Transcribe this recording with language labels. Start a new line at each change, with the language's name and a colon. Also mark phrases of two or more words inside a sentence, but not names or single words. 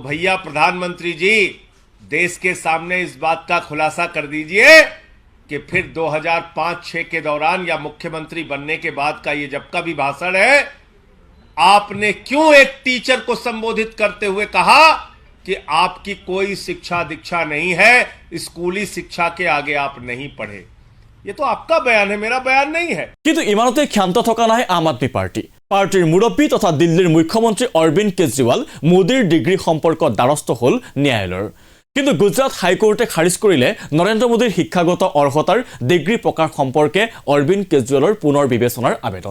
Hindi: भैया प्रधानमंत्री जी देश के सामने इस बात का खुलासा कर दीजिए कि फिर 2005-6 के दौरान या मुख्यमंत्री बनने के बाद का ये जब का भी भाषण है, आपने क्यों एक टीचर को संबोधित करते हुए कहा कि आपकी कोई शिक्षा दीक्षा नहीं है, स्कूली शिक्षा के आगे आप नहीं पढ़े? ये तो आपका बयान है, मेरा बयान नहीं है।
Assamese: কিন্তু ইমানতে ক্ষান্ত থকা নাই আম আদমি পাৰ্টি। পাৰ্টিৰ মুৰব্বী তথা দিল্লীৰ মুখ্যমন্ত্ৰী অৰবিন্দ কেজৰিৱাল মোদীৰ ডিগ্ৰী সম্পৰ্কত দ্বাৰস্থ হ'ল ন্যায়ালয়ৰ। কিন্তু গুজৰাট হাইকোৰ্টে খাৰিজ কৰিলে নৰেন্দ্ৰ মোদীৰ শিক্ষাগত অৰ্হতাৰ ডিগ্ৰী প্ৰকাশ সম্পৰ্কে অৰবিন্দ কেজৰিৱালৰ পুনৰ বিবেচনাৰ আবেদন।